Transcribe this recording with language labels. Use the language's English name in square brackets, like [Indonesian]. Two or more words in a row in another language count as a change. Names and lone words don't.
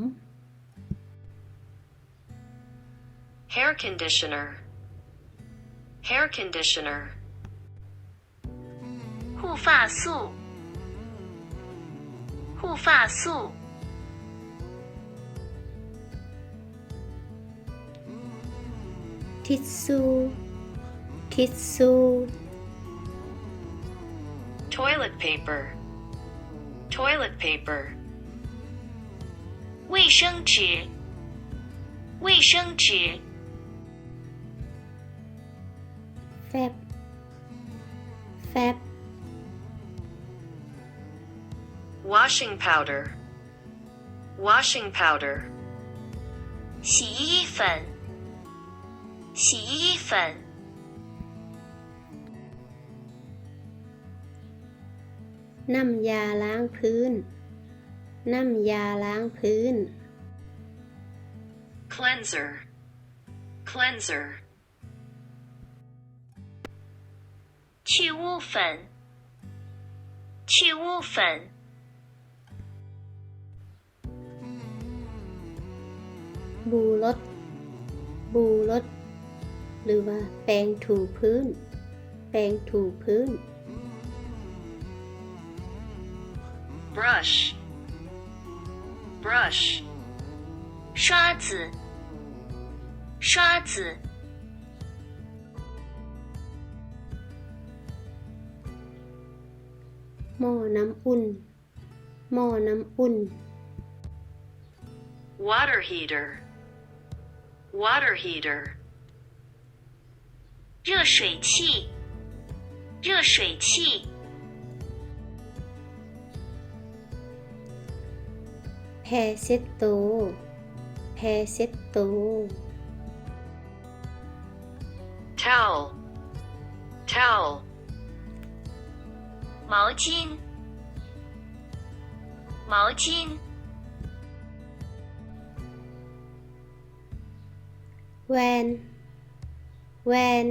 [English] hair conditioner, hair conditioner, [Chinese] 护发素护发素 [Thai] ทิชชู่ ทิชชู่ [English] toilet paper, toilet paper, [Chinese] 卫生纸卫生纸 [Thai] แฟบ แฟบ [English] washing powder, washing powder, [Chinese] 洗衣粉洗衣粉 [Thai] น้ำยาล้างพื้น น้ำยาล้างพื้น [English] cleanser, cleanser, [Chinese] 去污粉去污粉 [Thai] บูรถ บูรถ หรือว่าแปรงถูพื้น แปรงถูพื้น [English] brush, brush, [Chinese] 刷子刷子 [Thai] หม้อน้ำอุ่น หม้อน้ำอุ่น [English] water heater, water heater, [Chinese] 热水器热水器 [Thai] ผ้เช็ดตัวแผ้เช็ดตัว [English] towel, towel, [Chinese] 毛巾毛巾 [Thai] แวนแวน